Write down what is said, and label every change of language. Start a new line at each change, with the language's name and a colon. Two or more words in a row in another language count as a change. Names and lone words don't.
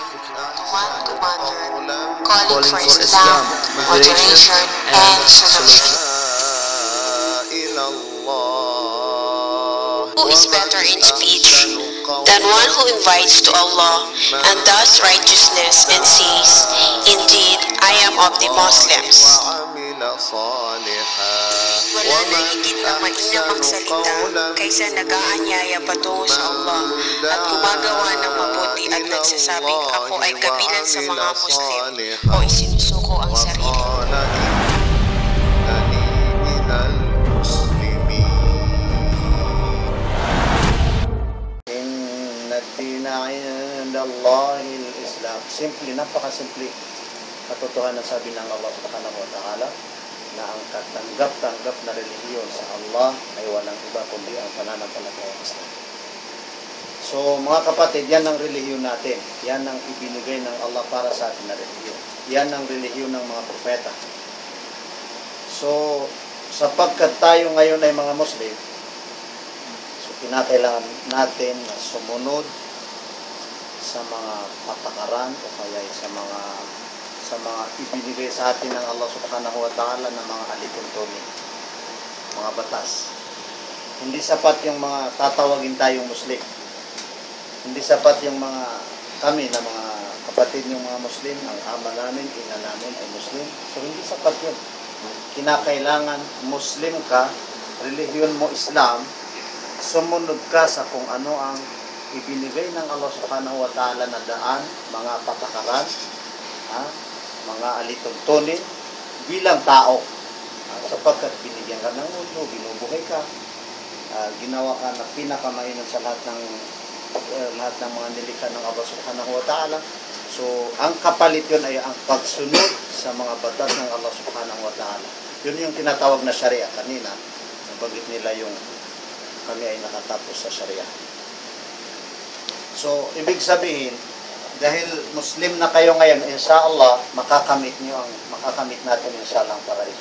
English: one commander calling for Islam, moderation, and solution. Who is better in speech than one who invites to Allah and does righteousness and says, "Indeed, I am of the Muslims."
Filipino: Wala na higit na mainam ang salita kaysa nag-aanyaya patungo sa Allah at gumagawa ng mabuti at nagsasabing ako ay kabilang sa mga Muslim o isinusuko ang sarili. Simple, napakasimple. Katotohanan sabi ng Allah
Arabic: سبحانه وتعالى
Filipino: na ang katanggap-tanggap na relihiyon sa Allah ay walang iba kundi ang pananampalataya ng Islam. So mga kapatid, yan ang relihiyon natin. Yan ang ibinigay ng Allah para sa atin na relihiyon. Yan ang relihiyon ng mga propeta. So sapagkat tayo ngayon ay mga Muslim, so kinakailangan natin na sumunod sa mga patakaran o kaya sa mga ibinigay sa atin ng Allah
Arabic: سبحانه وتعالى
Filipino: ng mga alituntunin, mga batas. Hindi sapat yung mga tatawagin tayong Muslim. Hindi sapat yung kami na mga kapatid yung mga Muslim, ang ama namin, ina namin ay Muslim. So hindi sapat yun. Kinakailangan Muslim ka, relihiyon mo Islam, sumunod ka sa kung ano ang ibinigay ng Allah
Arabic: سبحانه وتعالى
Filipino: na daan, mga patakaran, mga alituntunin bilang tao. Sapagkat binigyan ka ng mundo, binubuhay ka, ginawa ka na pinakamainam sa lahat ng mga nilikha ng Allah
Arabic: سبحانه وتعالى.
Filipino: So, ang kapalit yun ay ang pagsunod sa mga batas ng Allah
Arabic: سبحانه وتعالى.
Filipino: Yun yung tinatawag na Sharia. Kanina, nabanggit nila yung kami ay nakatapos sa Sharia. So, ibig sabihin, dahil Muslim na kayo ngayon, inshallah, makakamit natin inshallah ang paraiso.